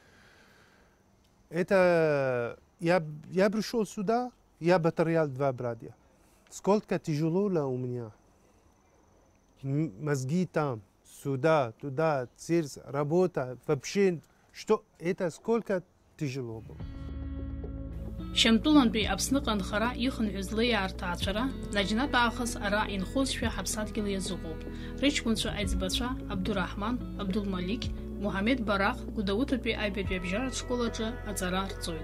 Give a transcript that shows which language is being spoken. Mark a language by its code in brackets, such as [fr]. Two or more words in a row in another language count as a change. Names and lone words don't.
[ru] Это я пришел сюда, я потерял 2 братья. Сколько тяжело у меня. Мозги там, сюда, туда, сердце, работа, вообще, что это сколько тяжело было. [ab] Шьамтәылантәи Аԥсныҟа анхара ихынҳәыз леиаа рҭаацәара наџьнатә аахыс ара инхозшәа ҳаԥсадгьыл иазыҟоуп. Рыҷкәынцәа аиҵбацәа Абдураҳман, Абдулмалик, Муҳамед Барах Гәдоуҭатәи аҩбатәи абжьаратә школаҿы аҵара рҵоит.